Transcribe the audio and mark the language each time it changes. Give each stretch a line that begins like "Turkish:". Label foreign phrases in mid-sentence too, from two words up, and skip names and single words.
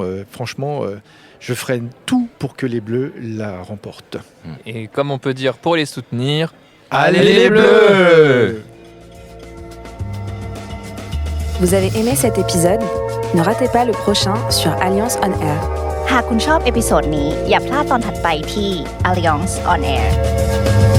French: Franchement, je ferai tout pour que les Bleus la remportent. Et comme on peut dire pour les soutenir, allez les Bleus! Vous avez aimé cet épisode? Ne ratez pas le prochain sur Alliance on Air.
Thai: หากคุณชอบเอพิโซดนี้อย่าพลาดตอนถัดไปที่ Alliance on Air